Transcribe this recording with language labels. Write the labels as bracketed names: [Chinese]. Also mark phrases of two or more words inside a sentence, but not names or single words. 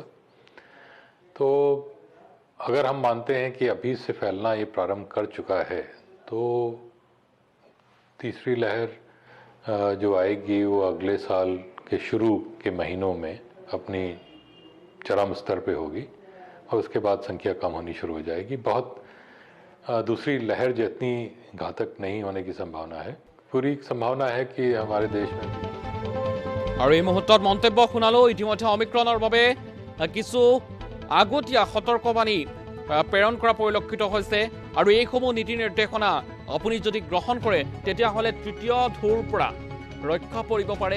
[Hindi] तो अगर हम मानते हैं कि अभी से फैलना ये प्रारंभ कर चुका है, तो तीसरी लहर जो आएगी वो अगले साल के शुरू के महीनों में अपनी चरम स्तर पे होगी और उसके बाद संख्या कम होनी शुरू हो जाएगी। बहुत दूसरी लहर जितनी घातक नहीं होने की संभावना है। पूरी संभावना है कि हमारे देश में। [Assamese] আৰু এই মুহূৰ্তত মন্তব্য শুনালো। ইতিমধ্যে অমিক্ৰণৰ বাবে কিছু আগতীয়া সতৰ্কবাণী প্ৰেৰণ কৰা পৰিলক্ষিত হৈছে আৰু এইসমূহ নীতি নিৰ্দেশনা আপুনি যদি গ্ৰহণ কৰে তেতিয়াহ'লে তৃতীয় ঢৌৰ পৰা ৰক্ষা পৰিব পাৰে।